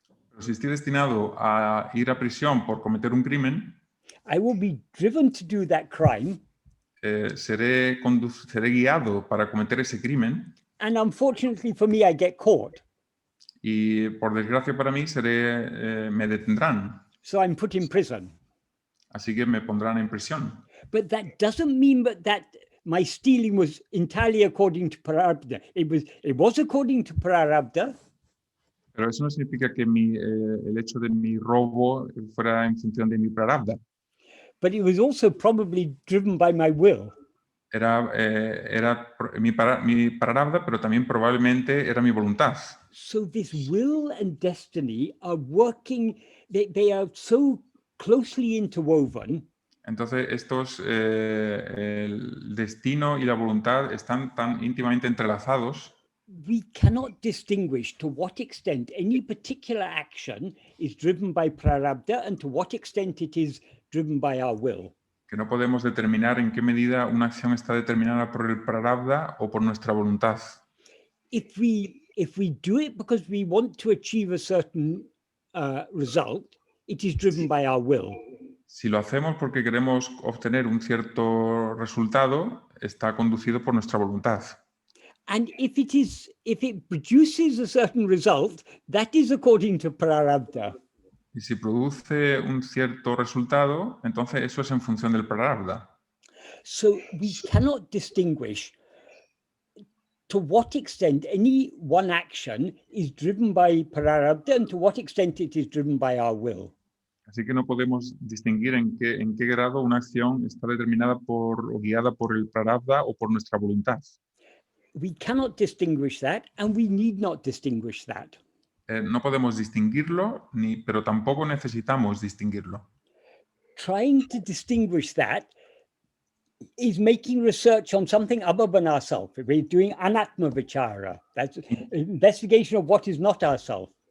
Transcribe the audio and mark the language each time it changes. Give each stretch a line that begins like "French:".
Spanish: Pero si estoy destinado a ir a prisión por cometer un crimen,
English: I will be driven to do that crime.
Spanish: seré guiado para cometer ese crimen
English: And unfortunately for me, I get caught.
Spanish: y por desgracia para mí me detendrán.
English: So I'm put in prison.
Spanish: Así que me pondrán en prisión.
English: But that doesn't mean that my stealing was entirely according to prarabdha. It was according to prarabdha,
Spanish: Pero eso no significa que el hecho de mi robo fuera en función de mi prarabdha.
English: but it was also probably driven by my will.
Spanish: Era mi prarabdha, pero también probablemente era mi voluntad.
English: So this will and destiny are working, they are so closely interwoven.
Spanish: Entonces, el destino y la voluntad están tan íntimamente entrelazados
English: We cannot distinguish to what extent any particular action is driven by prarabdha and to what extent it is driven by our will.
Spanish: que no podemos determinar en qué medida una acción está determinada por el prarabdha o por nuestra voluntad.
English: If we do it because we want to achieve a certain result, it is driven by our will.
Spanish: Si lo hacemos porque queremos obtener un cierto resultado, está conducido por nuestra voluntad.
English: And if it produces a certain result, that is according to prarabdha.
Spanish: Y si produce un cierto resultado, entonces eso es en función del prarabdha.
English: So we cannot distinguish to what extent any one action is driven by prarabdha and to what extent it is driven by our will.
Spanish: Así que no podemos distinguir en qué grado una acción está determinada o guiada por el prarabdha o por nuestra voluntad.
English: We cannot distinguish that, and we need not distinguish that.
Spanish: No podemos distinguirlo, pero tampoco necesitamos distinguirlo.
English: Trying to distinguish that is making research on something other than ourself. We're doing an Atma-vichara. That's investigation of what is not ourself.